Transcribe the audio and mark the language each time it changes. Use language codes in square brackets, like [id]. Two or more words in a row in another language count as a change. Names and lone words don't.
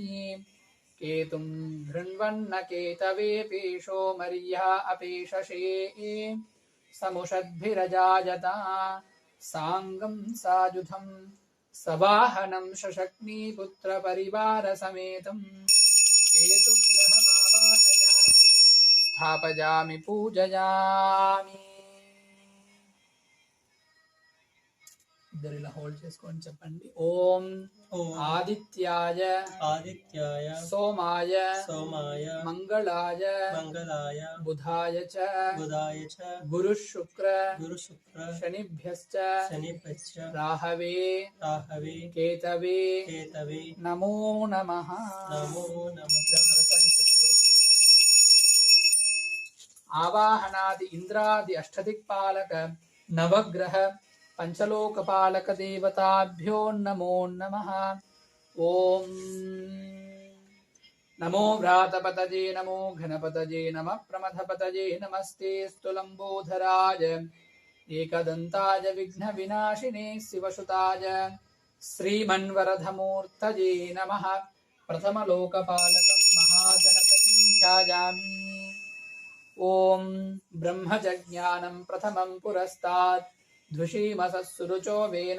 [sa] केतुं धृण्वन्न केतवे पेशो मर्या अपेशसे समुषद्भिरजायता साङ्गं सायुधं सवाहनं सशक्नीपुत्रपरिवारसमेतं केतुग्रहमावाहयामि स्थापयामि पूजयामि [te] इద్దరు ఇలా హోల్డ్ చేసుకొని చెప్పండి [sa] ओं आदित्याय सोमाय मङ्गलाय बुधाय च गुरु शुक्र शनिभ्यश्च राहवे केतवे नमो नमः आवाहनादि इन्द्रादि अष्टदिक्पालक नवग्रह पंचलोकपालक देवताभ्यो नमो नमः ओम नमो व्रातपतये नमो घनपतये नमः प्रमथपतये नमस्ते स्तुलंबोधराय एकदंताय विघ्नविनाशिने शिवसुताय श्रीमन्वरधमूर्तये नमः प्रथमलोकपालकं महागणपतिं ध्यायामि ओम ब्रह्मजज्ञानं प्रथमं पुरस्तात् धुषीमसुरुचो वेन